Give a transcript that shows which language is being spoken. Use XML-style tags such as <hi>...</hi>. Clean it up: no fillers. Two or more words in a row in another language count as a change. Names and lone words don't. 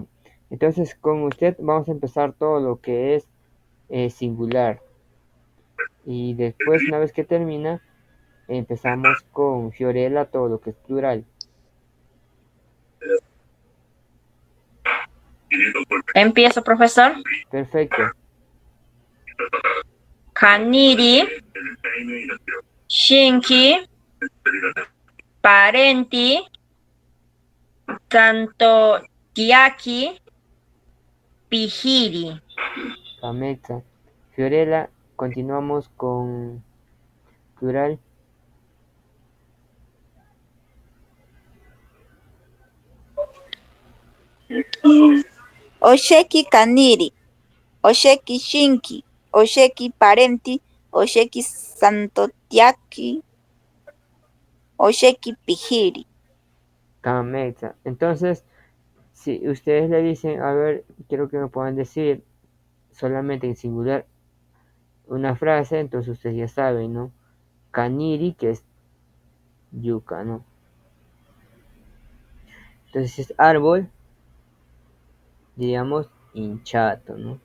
<es>Entonces, con usted vamos a empezar todo lo que es singular. Y después, una vez que termina, empezamos con Fiorella, todo lo que es plural. Empiezo, profesor. Perfecto.</es> <cni>Kaniri, shinki, parenti, tanto tiaki, pijiri. Camexa. Fiorella,</cni> <es>continuamos con plural.</es> <cni>Osheki kaniri, osheki shinki, osheki parenti, osheki santotiaki, osheki pijiri. Camexa.</cni> <es>Entonces, si ustedes le dicen, a ver, quiero que me puedan decir solamente en singular una frase, entonces ustedes ya saben, ¿no? Kaniri, que es yuca, ¿no? Entonces, si es árbol, diríamos hinchato, ¿no?</es>